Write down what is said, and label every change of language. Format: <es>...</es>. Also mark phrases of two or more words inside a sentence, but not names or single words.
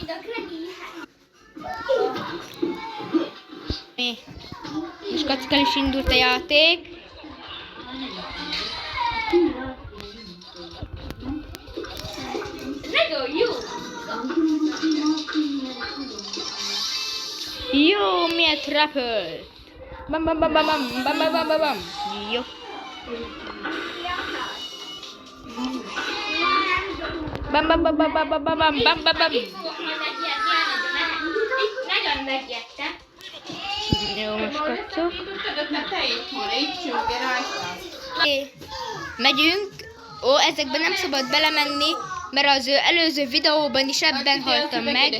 <hu>És kacok, el is indult a játék. Jó, miért repült? Bam, bam, bam, bam, bam, bam, bam, bam, bam, bam. Jó. Bam, bam, bam, bam, bam, bam, bam, bam, bam, bam, bam. Nagyon megijedtem. Jó, most kacok. Megyünk. Megyünk. Ó, ezekben nem szabad belemenni, mert az előző videóban is ebben haltam meg.</hu>